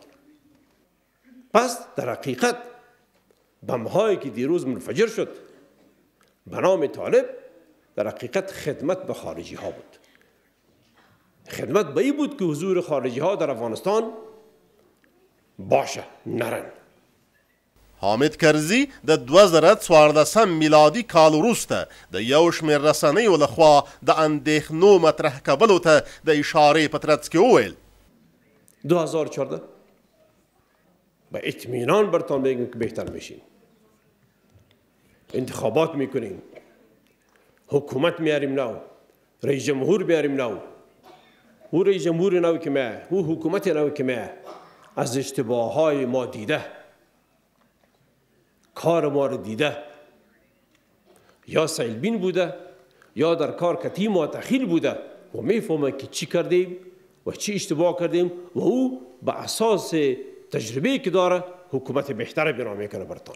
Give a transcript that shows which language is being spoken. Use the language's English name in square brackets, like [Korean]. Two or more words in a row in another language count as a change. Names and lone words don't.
[Persian] پس در حقیقت بم هایی که دیروز منفجر شد به نام طالب در حقیقت خدمت به خارجی ها بود. خدمت به این بود که حضور خارجی ها در افغانستان باشه، نرن. [Pashto] حامد کرزي د 2014 میلادي کال وروسته د یو شمېر رسنیو لخوا د اندېښنو مطرح کولو ته د اشارې په ترڅ کې وویل [Persian] 2014 به اطمینان برتان میگیم که بهتر میشیم، انتخابات میکنیم، حکومت میاریم نو، رئیس جمهور میاریم نو. او رئیس جمهور نو که میه، او حکومت نو که میه از اشتباه های ما دیده، کار ما رو دیده، یا سیلبین بوده یا در کار کتی ما تخیل بوده و میفهمه که چی کردیم و چی اشتباه کردیم و او به اساس تجربه که داره حکومت بهتر بنا میکنه برتان.